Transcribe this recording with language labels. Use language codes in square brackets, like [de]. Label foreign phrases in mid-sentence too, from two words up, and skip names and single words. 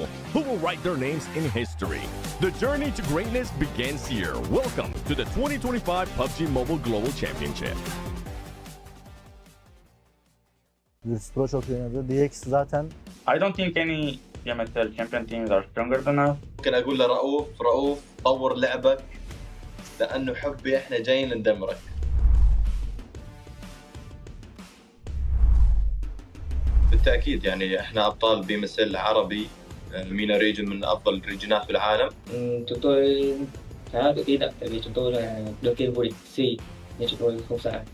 [en] Who will write their names in history? The journey to greatness begins here. Welcome to the 2025 PUBG Mobile Global Championship. [tr] Pro çok iyi oynadı. DX zaten [en] I don't think any BMSL champion teams are stronger than us. [ar] ممكن اقول لرؤوف طور لعبك لانه حبي احنا جايين ندمرك. بالتاكيد يعني احنا ابطال بي ام اس ال عربي. [en] MENA region [ar] من افضل الريجنات في العالم. [vi] Chúng tôi khá là tự tin ạ, tại vì chúng tôi là đương kim vô địch C nên chúng tôi không sợ.